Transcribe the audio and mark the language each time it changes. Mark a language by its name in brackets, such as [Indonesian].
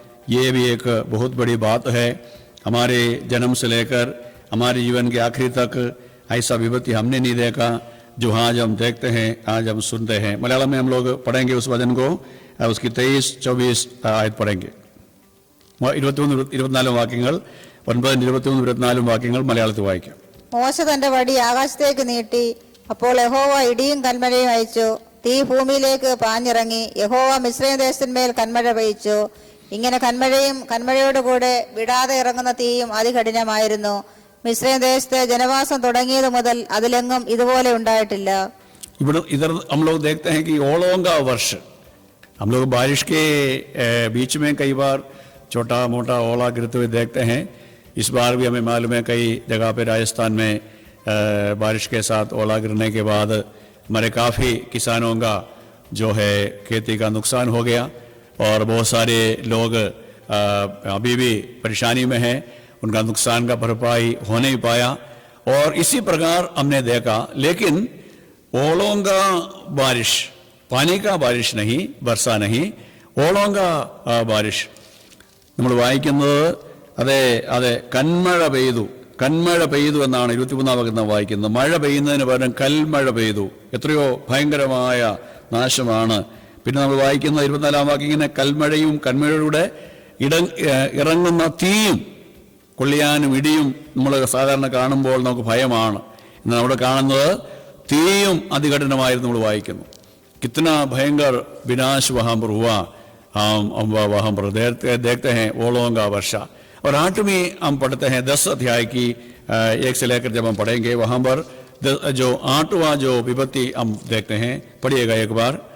[Hindi] ये भी एक बहुत बड़ी बात है. हमारे जन्म से लेकर हमारे जीवन के आखिरी तक ऐसा विपत्ति हमने नहीं देखा जो आज हम देखते हैं, आज हम सुनते हैं. मलयालम में हम लोग पढ़ेंगे उस वचन को, उसकी 23-24 आयत पढ़ेंगे. [Malayalam] 23-24 വാക്യങ്ങൾ 9-23-24 വാക്യങ്ങൾ മലയാളത്തിൽ വായിക്കാം. മോശ തന്റെ വടി ആകാശത്തേക്ക് നീട്ടി. അപ്പോൾ യഹോവ ഇടിയും കന്മഴയും അയച്ചു. തീ ഭൂമിയിലേക്ക് പാഞ്ഞിറങ്ങി. യഹോവ മിസ്രയീം ദേശത്തിന്മേൽ കന്മഴ പെയ്ച്ചു. ഇങ്ങനെ കന്മഴയും കന്മഴയോടുകൂടെ വിടാതെ ഇറങ്ങുന്ന തീയും അതികഠിനമായിരുന്നു. മിസ്രയീം ദേശത്തെ ജനവാസം തുടങ്ങിയത് മുതൽ അതിലെങ്ങും ഇതുപോലെ ഉണ്ടായിട്ടില്ല. [Hindi] इधर हम लोग देखते हैं कि ओलों का वर्ष. हम लोग बारिश के बीच में कई बार छोटा मोटा ओला गिरते हुए देखते हैं. इस बार भी हमें मालूम है कई जगह पे राजस्थान में बारिश के साथ ओला गिरने के बाद हमारे काफ़ी किसानों का जो है खेती का नुकसान हो गया, और बहुत सारे लोग अभी भी परेशानी में हैं. उनका नुकसान का भरपाई हो नहीं पाया. और इसी प्रकार हमने देखा. लेकिन ओलों का बारिश, पानी का बारिश नहीं, वर्षा नहीं, ओलों का बारिश [Malayalam] നമ്മൾ വായിക്കുന്നത്. അതെ കന്മഴ പെയ്തു എന്നാണ് 23 വാക്യത്തിൽ വായിക്കുന്നത്. മഴ പെയ്യുന്നതിന് പകരം കൽമഴ പെയ്തു. എത്രയോ ഭയങ്കരമായ നാശമാണ്. പിന്നെ നമ്മൾ വായിക്കുന്ന 24 വാക്യം ഇങ്ങനെ കൽമഴയും കന്മഴയുടെ ഇറങ്ങുന്ന തീയും കൊള്ളിയാനും ഇടിയും നമ്മൾ സാധാരണ കാണുമ്പോൾ നമുക്ക് ഭയമാണ്. എന്നാൽ അവിടെ കാണുന്നത് തീയും അതികഠിനമായിരുന്നു നമ്മൾ വായിക്കുന്നു. [Hindi] कितना भयंकर विनाश वहाँ पर हुआ, हम वहाँ पर देखते हैं ओलों का वर्षा. और 8वीं हम पढ़ते हैं 10 अध्याय की 1 से लेकर जब हम पढ़ेंगे वहाँ पर जो 8वां जो विपत्ति हम देखते हैं. पढ़िएगा एक बार.